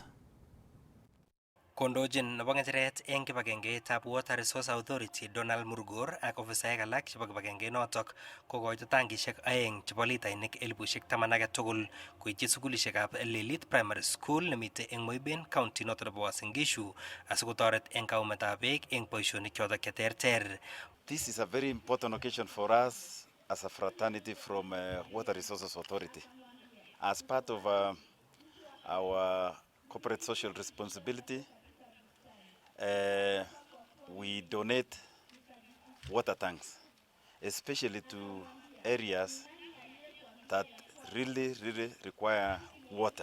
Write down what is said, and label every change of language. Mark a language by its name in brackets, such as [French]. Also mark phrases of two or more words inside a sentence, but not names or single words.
[Kalenjin] Kondochin nebo ng'echeret eng kibagengeitab Water Resource Authority Donald Murgor ak ofisaek alak chebo kibagengeit notok kokoito tangishek 2 chebo litainik 10,000 age tugul koityi sukulishekab Lelit Primary School nemite eng Moiben County noto nebo Uasin Gishu asikotoret eng kaumetab beek eng boisionik chotok cheterter. [English] This is a very important occasion for us as a fraternity from Water Resources Authority. As part of our corporate social responsibility, we donate water tanks, especially to areas that really require water.